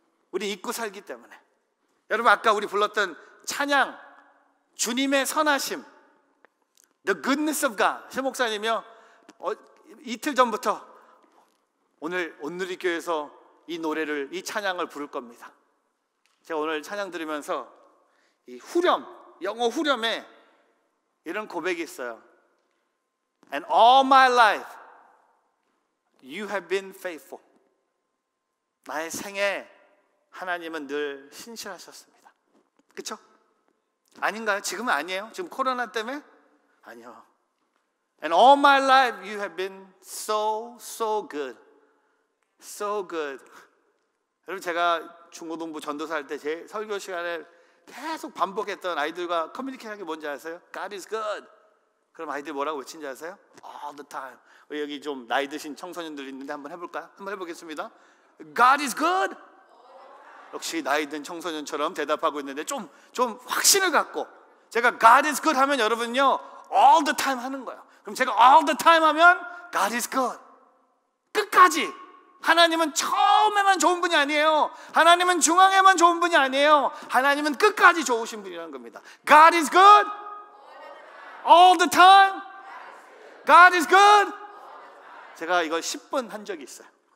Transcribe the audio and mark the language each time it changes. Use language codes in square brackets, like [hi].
[ko] 우리 잊고 살기 때문에. 여러분, 아까 우리 불렀던 찬양, 주님의 선하심, [en] The goodness of God. [ko] 새 목사님이요 이틀 전부터 오늘 온누리교회에서 이 노래를, 이 찬양을 부를 겁니다. 제가 오늘 찬양 들으면서 이 후렴, 영어 후렴에 이런 고백이 있어요. [en] And all my life you have been faithful. [ko] 나의 생에 하나님은 늘 신실하셨습니다. 그렇죠? 아닌가요? 지금은 아니에요? 지금 코로나 때문에? 아니요. [en] And all my life you have been so good. So good. [ko] 여러분, 제가 중고등부 전도사 할 때 제 설교 시간에 계속 반복했던 아이들과 커뮤니케이션이 뭔지 아세요? [en] God is good. [ko] 그럼 아이들이 뭐라고 외친지 아세요? [en] All the time. [ko] 여기 좀 나이 드신 청소년들 있는데 한번 해볼까요? 한번 해보겠습니다. [en] God is good. [ko] 역시 나이 든 청소년처럼 대답하고 있는데 좀 확신을 갖고 제가 [en] God is good [ko] 하면 여러분요 [en] all the time [ko] 하는 거예요. 그럼 제가 [en] all the time [ko] 하면 [en] God is good. [ko] 끝까지. 하나님은 처음에만 좋은 분이 아니에요. 하나님은 중앙에만 좋은 분이 아니에요. 하나님은 끝까지 좋으신 분이라는 겁니다. [en] God is good all the time. God is good. [ko] 제가 이걸 10번 한 적이 있어요.